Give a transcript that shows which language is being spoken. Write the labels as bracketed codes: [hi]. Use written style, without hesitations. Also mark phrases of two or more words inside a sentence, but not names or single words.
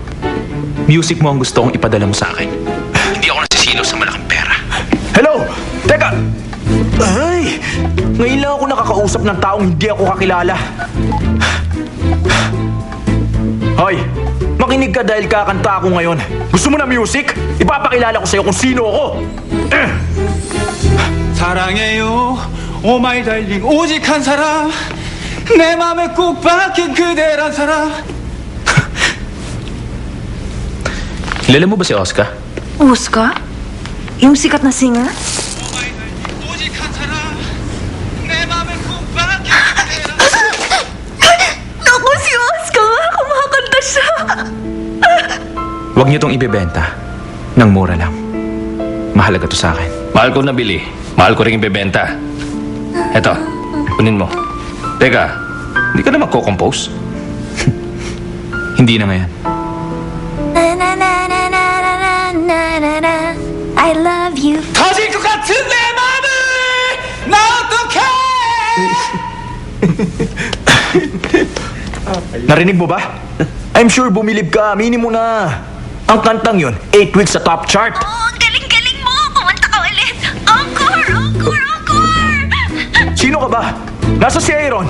[tl] Music mo ang gusto kong ipadala mo sa akin. Hindi ako nasisilaw sa malaking pera. Hello? Teka! Ay! Ngayon lang ako nakakausap ng taong hindi ako kakilala. Hoy! Makinig ka dahil kakanta ako ngayon. Gusto mo na music? Ipapakilala ko sa'yo kung sino ako. [ko] 사랑해요 오 마이 달링 오직 한 사람 내 맘에 꼭 박힌 그대란 사람 [tl] Kilala mo ba si Oscar? Oscar? Yung sikat na singer? [ko] 오직 한 사람 내 맘에 꼭 박힌 그대란 사람 [tl] Naku, si Oscar! Kumakanta siya! Huwag niyo tong ibebenta. Nang mura lang. Mahalaga to sa akin. Mahal ko nabili. Mahal ko rin ibebenta. Eto, kunin mo. Teka, hindi ka na magko-compose? Hindi na ngayon. Na na na na na na na na na na [en] I love you [ko] 터질 것 같은 내 맘을 나 어떡해 [tl] Narinig mo ba? [en] I'm sure [tl] bumilib ka. Aminin mo na. Ang kantang yun, 8 weeks sa [en] top chart. [tl] Oh, galing-galing mo! Kumanta ka ulit! Encore! Encore! Encore! Sino ka ba? Nasa si Aaron.